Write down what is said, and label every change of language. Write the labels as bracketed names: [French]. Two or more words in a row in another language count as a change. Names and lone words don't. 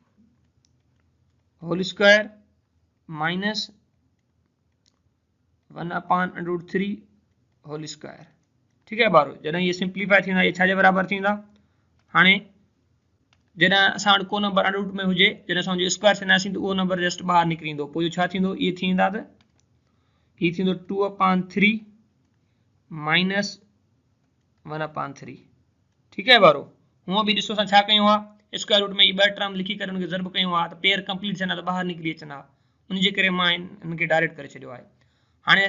[English] whole square minus 1 upon under root 3 whole square [Sindhi] ठीकु आहे ॿारो जॾहिं इहे सिंप्लीफाई थींदा इहे छाजे बराबरि थींदा हाणे जॾहिं असां वटि को नंबर [English] under root [Sindhi] में हुजे जॾहिं असां हुनजो स्क्वायर छॾींदासीं त उहो नंबर जस्ट ॿाहिरि निकिरी ईंदो पोइ इहो छा थींदो इहे थींदा त हीअ थींदो [English] 2 upon 3 minus 1 upon 3 [Sindhi] ठीकु आहे ॿारो हूअं बि ॾिसो असां छा कयूं आहे [English] square root [Sindhi] में इहे ॿ टर्म लिखी करे हुनखे ज़रब कयूं आहे त [English] pair complete [Sindhi] थियनि त ॿाहिरि निकिरी अचनि हा उनजे करे मां हिनखे डायरेक्ट करे छॾियो आहे हाणे